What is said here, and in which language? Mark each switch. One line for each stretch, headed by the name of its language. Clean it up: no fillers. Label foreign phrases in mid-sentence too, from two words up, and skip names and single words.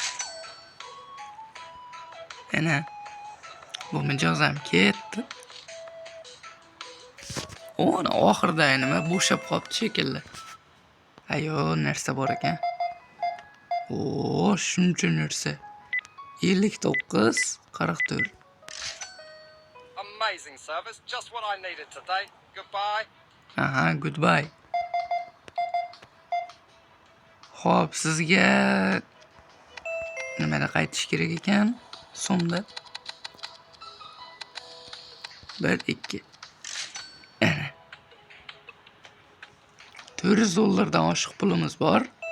Uzbek: Ana. Bu mijoz ham ketdi. Ona oxirida nima bo'shab qolibdi shekilli. Ayo, narsa bor ekan. Shuncha narsa. 59, 44.
English: Amazing service. Just what I needed today. Goodbye. Aha, goodbye.
Uzbek: Xo'p, sizga nimada qaytish kerak ekan? So'mda. 1 2. Ana. $400 oshiq pulimiz bor.